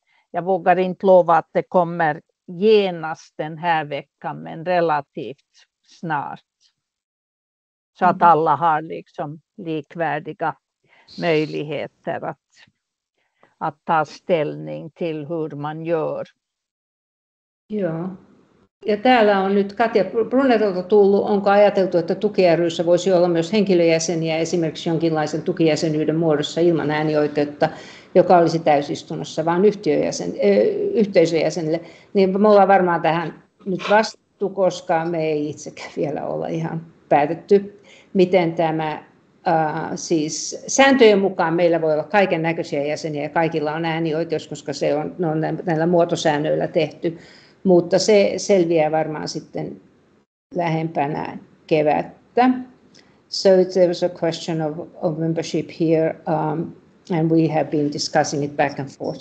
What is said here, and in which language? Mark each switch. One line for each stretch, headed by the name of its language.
Swedish: Jag vågar inte lova att det kommer genast den här veckan, men relativt snart. Så att alla har liksom likvärdiga möjligheter att ta ställning till hur man gör.
Finnish: Joo. Ja täällä on nyt Katja Brunnerolta tullut, onko ajateltu, että tuki-ry:ssä voisi olla myös henkilöjäseniä esimerkiksi jonkinlaisen tukijäsenyyden muodossa ilman äänioikeutta, joka olisi täysistunnossa, vaan yhteisöjäsenille. Niin me ollaan varmaan tähän nyt vastattu, koska me ei itsekään vielä olla ihan päätetty, miten tämä, siis sääntöjen mukaan meillä voi olla kaiken näköisiä jäseniä ja kaikilla on äänioikeus, koska se on näillä muotosäännöillä tehty. Mutta se selviää varmaan sitten lähempänä kevättä.
English: So there was a question of membership here, and we have been discussing it back and forth.